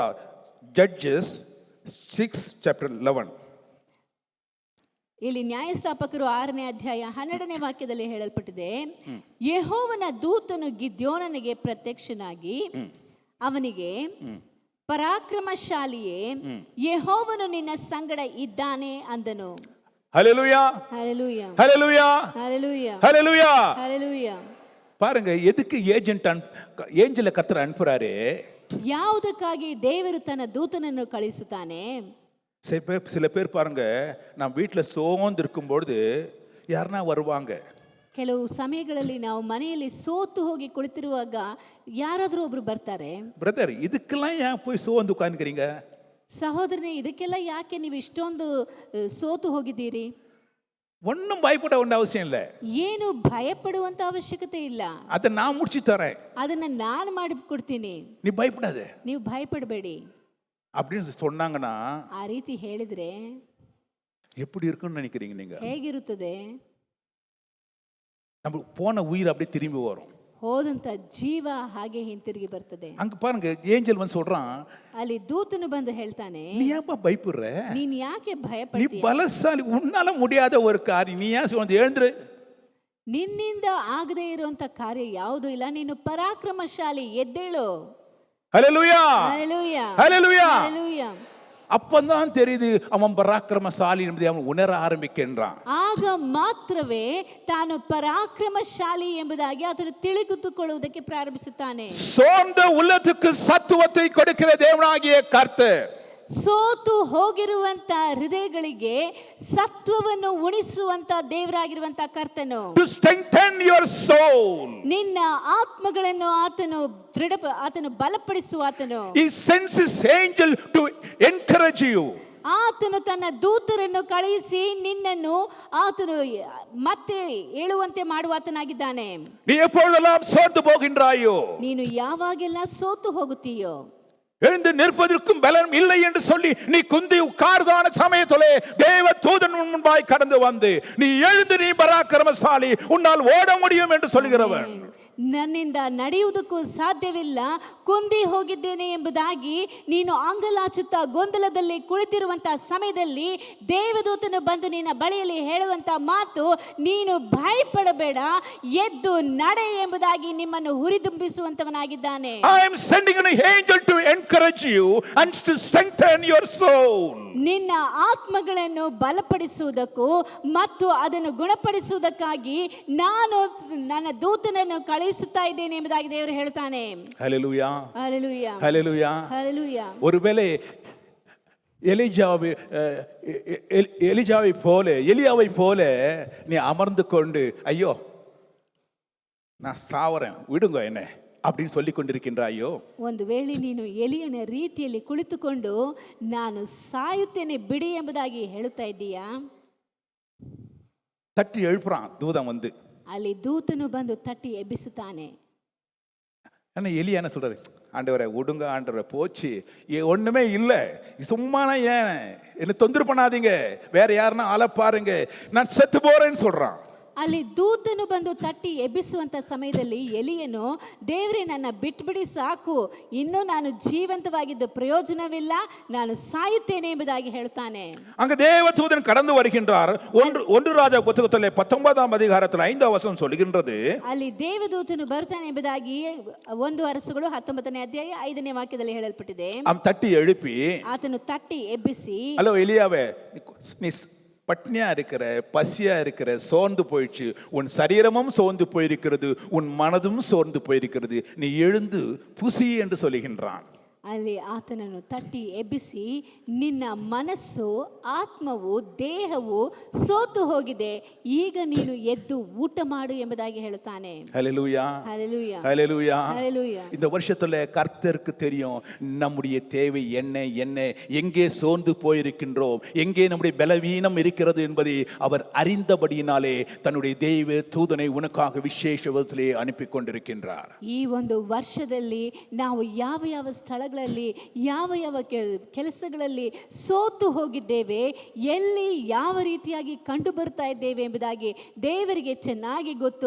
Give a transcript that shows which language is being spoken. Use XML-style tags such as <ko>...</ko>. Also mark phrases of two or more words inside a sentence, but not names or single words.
<en>Judges 6 chapter 11.</en> <kn>ಇಲ್ಲಿ ನ್ಯಾಯಸ್ಥಾಪಕರು 6ನೇ ಅಧ್ಯಾಯ 12ನೇ ವಾಕ್ಯದಲ್ಲಿ ಹೇಳಲ್ಪಟ್ಟಿದೆ, ಯೆಹೋವನ ದೂತನು ಗಿದ್ಯೋನನಿಗೆ ಪ್ರತ್ಯಕ್ಷನಾಗಿ ಅವನಿಗೆ, ಪರಾಕ್ರಮಶಾಲಿಯೇ, ಯೆಹೋವನು ನಿನ್ನ ಸಂಗಡ ಇದ್ದಾನೆ ಅಂದನು. Hallelujah. Hallelujah. Hallelujah. Hallelujah. Hallelujah. Hallelujah.</kn> <ta>பாருங்க, எதுக்கு ஏஞ்சலை கர்த்தர் அனுப்புறாரு?</ta> <kn>ಯಾವುದಕ್ಕಾಗಿ ದೇವರು ತನ್ನ ದೂತನನ್ನು ಕಳಿಸುತ್ತಾನೆ?</kn> <ta>சில பேர் பாருங்க, நான் வீட்டில் சோர்ந்து இருக்கும்பொழுது யாருன்னா வருவாங்க.</ta> <kn>ಕೆಲವು ಸಮಯಗಳಲ್ಲಿ ನಾವು ಮನೆಯಲ್ಲಿ ಸೋತು ಹೋಗಿ ಕುಳಿತಿರುವಾಗ ಯಾರಾದರೂ ಒಬ್ರು ಬರ್ತಾರೆ.</kn> <ta>பிரதர், இதுக்கெல்லாம் ஏன் போய் சோர்ந்து உட்கார்ந்துக்கிறீங்க?</ta> <kn>ಸಹೋದರನೇ, ಇದಕ್ಕೆಲ್ಲ ಯಾಕೆ ನೀವು ಇಷ್ಟೊಂದು ಸೋತು ಹೋಗಿದ್ದೀರಿ?</kn> <ta>ஒன்றும் பயப்பட வேண்டிய அவசியம் இல்லை.</ta> <kn>ಏನು ಭಯಪಡುವಂತ ಅವಶ್ಯಕತೆ ಇಲ್ಲ.</kn> <ta>அதை நான் முடிச்சு தரேன்.</ta> <kn>ಅದನ್ನ ನಾನು ಮಾಡಿಕೊಡ್ತೀನಿ,</kn> <ta>நீ பயப்படாத,</ta> <kn>ನೀವು ಭಯಪಡಬೇಡಿ</kn> <ta>அப்படின்னு சொன்னாங்கன்னா</ta> <kn>ಆ ರೀತಿ ಹೇಳಿದ್ರೆ</kn> <ta>எப்படி இருக்குன்னு நினைக்கிறீங்க நீங்க?</ta> <kn>ಹೇಗಿರುತ್ತದೆ?</kn> <ta>நம்ம போன உயிர் அப்படியே திரும்பி வரும்.</ta> <kn>ಹೋದಂತ ಜೀವ ಹಾಗೆ ಹಿಂತಿರುಗಿ ಬರ್ತದೆ.</kn> <ta>அங்க பாருங்க, ஏஞ்சல் வந்து சொல்றான்,</ta> <kn>ಅಲ್ಲಿ ದೂತನು ಬಂದು ಹೇಳ್ತಾನೆ,</kn> <ta>நீ ஏன்பா பயப்படுற?</ta> <kn>ನೀನ್ ಯಾಕೆ</kn> <ta>நீ</ta> <kn>ಭಯಪಡ್ತೀಯ?</kn> <ta>பலசாலி, உன்னால முடியாத ஒரு காரியம், நீ ஏன் வந்து எழுந்துரு.</ta> <kn>ನಿನ್ನಿಂದ ಆಗದೆ ಇರುವಂತ ಕಾರ್ಯ ಯಾವುದೂ ಇಲ್ಲ, ನೀನು ಪರಾಕ್ರಮಶಾಲಿ, ಎದ್ದೇಳು.</kn> <ta>ஹல்லேலூயா. ஹல்லேலூயா. ஹல்லேலூயா. ஹல்லேலூயா. அப்பந்தான் தெரியுது அவன் பராக்கிரமசாலி என்பதை அவன் உணர ஆரம்பிக்கின்றான்.</ta> <kn>ಆಗ ಮಾತ್ರವೇ ತಾನು ಪರಾಕ್ರಮಶಾಲಿ ಎಂಬುದಾಗಿ ಆತನು ತಿಳಿದುಕೊಳ್ಳುವುದಕ್ಕೆ ಪ್ರಾರಂಭಿಸುತ್ತಾನೆ.</kn> <ta>சோர்ந்த உள்ளத்துக்கு சத்துவத்தை கொடுக்கிற தேவனாகிய கர்த்தர்,</ta> <kn>ಸೋತು ಹೋಗಿರುವಂತ ಹೃದಯಗಳಿಗೆ ಸತ್ವವನ್ನು ಉಣಿಸುವಂತ ದೇವರಾಗಿರುವಂತ ಕರ್ತನು,</kn> <en>to strengthen your soul,</en> <kn>ನಿನ್ನ ಆತ್ಮಗಳನ್ನು ಆತನು ಬಲಪಡಿಸುವ ಆತನು.</kn> <en>he sends his angel to encourage you.</en> <kn>ಆತನು ತನ್ನ ದೂತರನ್ನು ಕಳುಹಿಸಿ ನಿನ್ನನ್ನು ಆತನು ಮತ್ತೆ ಏಳುವಂತೆ ಮಾಡುವಾತನಾಗಿದ್ದಾನೆ.</kn> <ta>நீ எப்பொழுதெல்லாம் சோர்ந்து போகின்றாயோ,</ta> <kn>ನೀನು ಯಾವಾಗೆಲ್ಲ ಸೋತು ಹೋಗುತ್ತೀಯೋ,</kn> <ta>எழுந்து நிற்பதற்கும் பலன் இல்லை என்று சொல்லி நீ குந்தி உட்கார்ந்தான சமயத்திலே தேவ தூதன் முன்பாய் கடந்து வந்து, நீ எழுந்து, நீ பராக்கிரமசாலி, உன்னால் ஓட முடியும் என்று சொல்கிறவன்.</ta> <kn>ನನ್ನಿಂದ ನಡೆಯುವುದಕ್ಕೂ ಸಾಧ್ಯವಿಲ್ಲ, ಕುಂದಿ ಹೋಗಿದ್ದೇನೆ ಎಂಬುದಾಗಿ ನೀನು ಅಂಗಲಾಚುತ್ತಾ ಗೊಂದಲದಲ್ಲಿ ಕುಳಿತಿರುವಂತಹ ಸಮಯದಲ್ಲಿ ದೇವದೂತನು ಬಂದು ನಿನ್ನ ಬಳಿಯಲ್ಲಿ ಹೇಳುವಂತ ಮಾತು, ನೀನು ಭಯಪಡಬೇಡ, ಎದ್ದು ನಡೆ ಎಂಬುದಾಗಿ ನಿಮ್ಮನ್ನು ಹುರಿದುಂಬಿಸುವಂತವನಾಗಿದ್ದಾನೆ.</kn> <en>I am sending an angel to encourage you and to strengthen your soul.</en> <kn>ನಿನ್ನ ಆತ್ಮಗಳನ್ನು ಬಲಪಡಿಸುವುದಕ್ಕೂ ಮತ್ತು ಅದನ್ನು ಗುಣಪಡಿಸುವುದಕ್ಕಾಗಿ ನಾನು ನನ್ನ ದೂತನನ್ನು ಕಳುಹಿಸುತ್ತಾ ಇದ್ದೇನೆ ಎಂಬುದಾಗಿ ದೇವರು ಹೇಳ್ತಾನೆ.</kn> <ta>ஹல்லேலூயா. ஹல்லேலூயா. ஹல்லேலூயா. ஹல்லேலூயா. ஒருவேளை எலியாவை போல நீ அமர்ந்து கொண்டு, ஐயோ நான் சாவறேன், விடுங்க என்ன அப்படின்னு சொல்லி கொண்டிருக்கின்றாயோ,</ta> <kn>ಒಂದು ವೇಳೆ ನೀನು ಎಲಿಯನ ರೀತಿಯಲ್ಲಿ ಕುಳಿತುಕೊಂಡು ನಾನು ಸಾಯುತ್ತೇನೆ ಬಿಡಿ ಎಂಬುದಾಗಿ ಹೇಳುತ್ತಾ ಇದ್ದೀಯಾ?</kn> <ta>தட்டி எழுப்புறான் தூதன் வந்து.</ta> <kn>ಅಲ್ಲಿ ದೂತನು ಬಂದು ತಟ್ಟಿ ಎಬ್ಬಿಸುತ್ತಾನೆ.</kn> <ta>ஆனால் எலியா என்ன சொல்றாரு, ஆண்டவரை விடுங்க ஆண்டவரை, போச்சு ஒண்ணுமே இல்லை, சும்மானா ஏன் என்ன தொந்தரவு பண்ணாதீங்க, வேற யாருன்னா ஆளை பாருங்க, நான் செத்து போறேன்னு சொல்றான்.</ta> <kn>ಅಲ್ಲಿ ದೂತನು ಬಂದು ತಟ್ಟಿ ಎಬ್ಬಿಸುವಂತ ಸಮಯದಲ್ಲಿ ಎಲಿಯನು, ದೇವರೇ ನನ್ನ ಬಿಟ್ಬಿಡಿ ಸಾಕು, ಇನ್ನು ನಾನು ಜೀವಂತವಾಗಿದ್ದ ಪ್ರಯೋಜನವಿಲ್ಲ, ನಾನು ಸಾಯುತ್ತೇನೆ ಎಂಬುದಾಗಿ ಹೇಳ್ತಾನೆ.</kn> <ta>அங்க தேவதூதன் கடந்து வருகின்றார். ஒன்று ராஜா புத்தகத்திலே 19ஆம் அதிகாரத்தில் 5ஆம் வசனம் சொல்லுகின்றது,</ta> <kn>ಅಲ್ಲಿ ದೇವದೂತನು ಬರ್ತಾನೆ ಎಂಬುದಾಗಿ 1 ಅರಸುಗಳು 19ನೇ ಅಧ್ಯಾಯ 5ನೇ ವಾಕ್ಯದಲ್ಲಿ ಹೇಳಲ್ಪಟ್ಟಿದೆ.</kn> <ta>அவன் தட்டி எழுப்பி,</ta> <kn>ಆತನು ತಟ್ಟಿ ಎಬ್ಬಿಸಿ,</kn> <ta>ஹலோ எலியாவே, நீ பட்னியா இருக்கிற, பசியா இருக்கிற, சோர்ந்து போயிடுச்சு, உன் சரீரமும் சோர்ந்து போயிருக்கிறது, உன் மனதும் சோர்ந்து போயிருக்கிறது, நீ எழுந்து புசி என்று சொல்லுகின்றான்.</ta> <kn>ಅಲ್ಲಿ ಆತನನ್ನು ತಟ್ಟಿ ಎಬ್ಬಿಸಿ, ನಿನ್ನ ಮನಸ್ಸು, ಆತ್ಮವು, ದೇಹವು ಸೋತು ಹೋಗಿದೆ, ಈಗ ನೀನು ಎದ್ದು ಊಟ ಮಾಡು ಎಂಬುದಾಗಿ ಹೇಳುತ್ತಾನೆ.</kn> <ta>ஹல்லேலூயா,</ta> <kn>ಹಲ್ಲೆಲೂಯಾ,</kn> <ta>ஹல்லேலூயா.</ta> <kn>ಹಲ್ಲೆಲೂಯಾ.</kn> <ta>இந்த வருஷத்துல கர்த்தருக்கு தெரியும் நம்முடைய தேவை என்ன, எங்கே சோர்ந்து போயிருக்கின்றோம், எங்கே நம்முடைய பலவீனம் இருக்கிறது என்பதை அவர் அறிந்தபடியினாலே தன்னுடைய தெய்வ தூதனை உனக்காக விசேஷ விதத்திலே அனுப்பி கொண்டிருக்கின்றார்.</ta> <kn>ಈ ಒಂದು ವರ್ಷದಲ್ಲಿ ನಾವು ಯಾವ ಯಾವ ಸ್ಥಳಗಳಲ್ಲಿ, ಯಾವ ಯಾವ ಕೆಲಸಗಳಲ್ಲಿ ಸೋತು ಹೋಗಿದ್ದೇವೆ, ಎಲ್ಲಿ ಯಾವ ರೀತಿಯಾಗಿ ಕಂಡು ಬರ್ತಾ ಇದ್ದೇವೆ ಎಂಬುದಾಗಿ ದೇವರಿಗೆ ಚೆನ್ನಾಗಿ ಗೊತ್ತು.</kn>